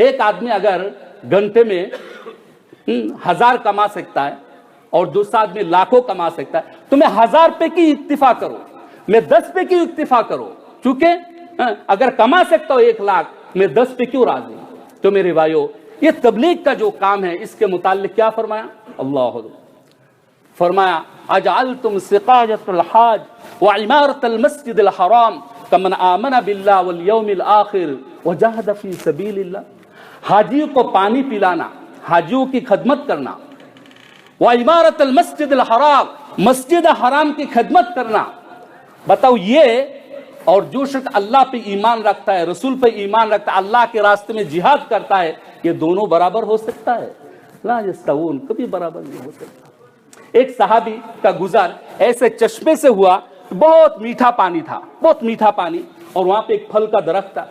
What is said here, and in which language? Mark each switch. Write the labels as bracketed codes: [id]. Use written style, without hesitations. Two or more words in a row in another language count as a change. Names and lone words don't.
[ur] ایک آدمی اگر گھنٹے میں 1000 کما سکتا ہے اور دوسرا آدمی لاکھوں کما سکتا ہے، تو میں 1000 پہ کی اکتفا کرو، میں 10 پہ کی اکتفا کرو، کیونکہ اگر کما سکتا ہوں 1 لاکھ، میں 10 پہ کیوں راضی? تو میرے بھائیوں، یہ تبلیغ کا جو کام ہے، اس کے متعلق کیا فرمایا? اللہ فرمایا, [ar] أجعلتم سقاية الحاج وعمارة المسجد الحرام كمن آمن بالله واليوم الآخر وجاهد في سبيل الله. [ur] حاجیوں کو پانی پلانا، حاجیوں کی خدمت کرنا, [ar] وعمارة المسجد الحرام, [ur] مسجد حرام کی خدمت کرنا. بتاؤ، یہ اور جو شخص اللہ پہ ایمان رکھتا ہے، رسول پہ ایمان رکھتا ہے، اللہ کے راستے میں جہاد کرتا ہے، یہ دونوں برابر ہو سکتا ہے? [ar] لا يستوون, [ur] کبھی برابر نہیں ہو سکتا۔ ایک صحابی کا گزر ایسے چشمے سے ہوا، بہت میٹھا پانی تھا، بہت میٹھا پانی، اور وہاں پہ ایک پھل کا درخت تھا.